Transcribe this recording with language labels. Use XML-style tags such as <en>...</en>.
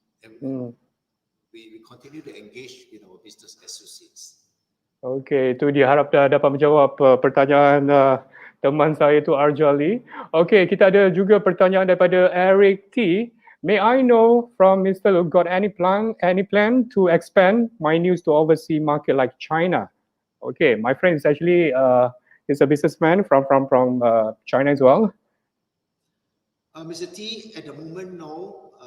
<en>And we continue to engage with our business associates.</en> <ms>Okay, itu dia, harap dah dapat menjawab pertanyaan teman saya itu Arjali. Okay, kita ada juga pertanyaan daripada Eric T.</ms> <en>May I know from Mr. Lu, got any plan to expand MyNews to overseas market like China? Okay, my friend is actually is a businessman from China as well. Mr. T, at the moment, no.</en>